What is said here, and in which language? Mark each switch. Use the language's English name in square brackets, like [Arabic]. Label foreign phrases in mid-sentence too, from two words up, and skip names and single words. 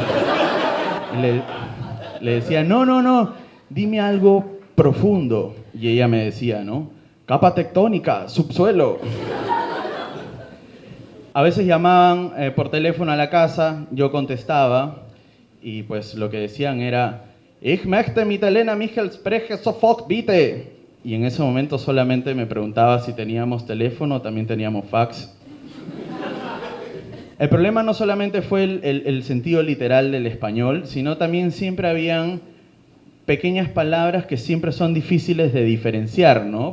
[Spanish] Y le decía, no, dime algo profundo. Y ella me decía, ¿no? Capa tectónica, subsuelo. A veces llamaban por teléfono a la casa, yo contestaba y pues lo que decían era [German] Ich möchte mit Elena Michel sprechen sofort bitte. [Spanish] Y en ese momento solamente me preguntaba si teníamos teléfono o también teníamos fax. El problema no solamente fue el sentido literal del español, sino también siempre habían pequeñas palabras que siempre son difíciles de diferenciar, ¿no?